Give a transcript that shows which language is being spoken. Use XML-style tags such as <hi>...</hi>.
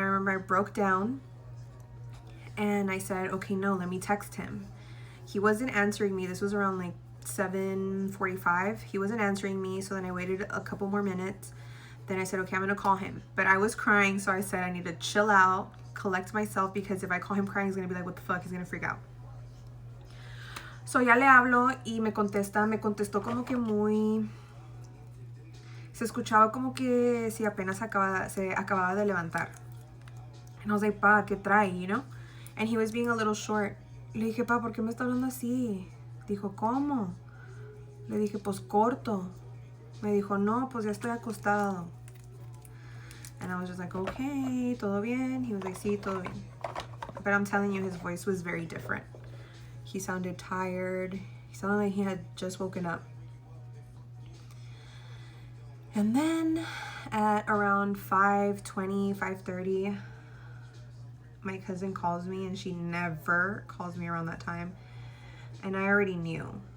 <en>And I remember I broke down. And I said, okay, no, let me text him. He wasn't answering me. This was around like 7:45. He wasn't answering me. So then I waited a couple more minutes. Then I said, okay, I'm going to call him. But I was crying. So I said, I need to chill out, collect myself. Because if I call him crying, he's going to be like, what the fuck? He's going to freak out.</en> <es>So ya le hablo y me contestó como que muy... Se escuchaba como que si apenas se acababa de levantar.</es> <en>And I was like,</en> <es>pa, ¿qué trae?</es> <en>You know? And he was being a little short.</en> <es>Le dije, pa, ¿por qué me está hablando así? Dijo, ¿cómo? Le dije, pues corto. Me dijo, no, pues ya estoy acostado.</es> <en>And I was just like, okay,</en> <es>todo bien.</es> <en>He was like,</en> <es>sí, todo bien.</es> <en>But I'm telling you, his voice was very different. He sounded tired. He sounded like he had just woken up. And then at around 5:20, 5:30, my cousin calls me, and she never calls me around that time. And I already knew.</en>